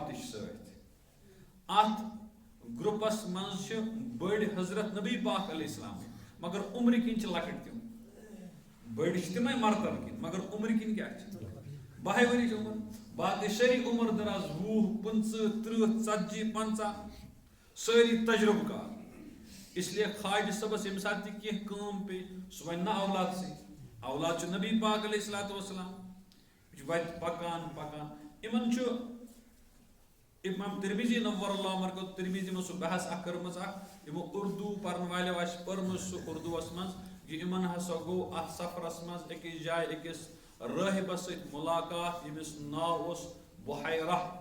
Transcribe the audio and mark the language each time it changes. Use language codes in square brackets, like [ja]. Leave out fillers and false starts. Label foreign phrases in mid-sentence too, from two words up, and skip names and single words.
[ks] تہِ چھِ سۭتۍ اتھ گرُپس منٛز چھِ بٔڑۍ حضرت نبی پاک [ar] علیہ السلام [ks] مگر عمرِ کِنۍ چھِ لۄکٕٹۍ تِم بٔڑۍ چھِ تِمے مرتبہٕ کِنۍ مگر عمرِ کِنۍ کیٛاہ چھِ 12 ؤری چھِ عمر باقٕے سٲری عمر دراز 20 25 30 40 50 سٲری تجربہٕ کار [ur] اس لیے [ks] خواجہ صٲبس ییٚمہِ ساتہٕ تہِ کینٛہہ کٲم پیٚیہِ سُہ وَنہِ نہ اولاد سۭتۍ اولاد چھُ نبی پاک [ar] علیہ الصلوۃ والسلام [ks] یہِ چھُ وتہِ پکان پکان یِمن چھُ امام ترمذی نور اللہ مرکز ترمذی منٛز سُہ بحث اکھ کٔرمٕژ اکھ یِمو اردو پرن والیو آسہِ پٔرمٕژ سُہ اردوٗوس منٛز یہِ یِمن ہسا گوٚو اتھ سفرس منٛز أکِس جایہِ أکِس رٲہِبس سۭتۍ مُلاقات ییٚمِس ناو اوس بحیرہ